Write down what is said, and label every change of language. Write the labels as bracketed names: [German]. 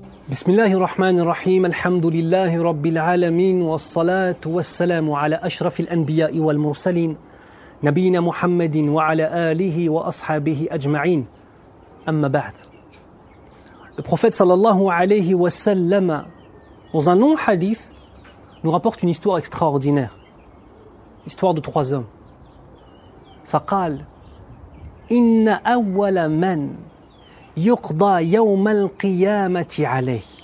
[Arabic] بسم الله الرحمن الرحيم الحمد لله رب العالمين والصلاة والسلام على أشرف الأنبياء والمرسلين نبينا محمد وعلى آله وأصحابه أجمعين أما بعد. [French] Le prophète sallallahu alayhi wa sallam, dans un long hadith, nous rapporte une histoire extraordinaire. L'histoire de trois hommes. [Arabic] فقال إن أول من يقضى يوم القيامة عليه.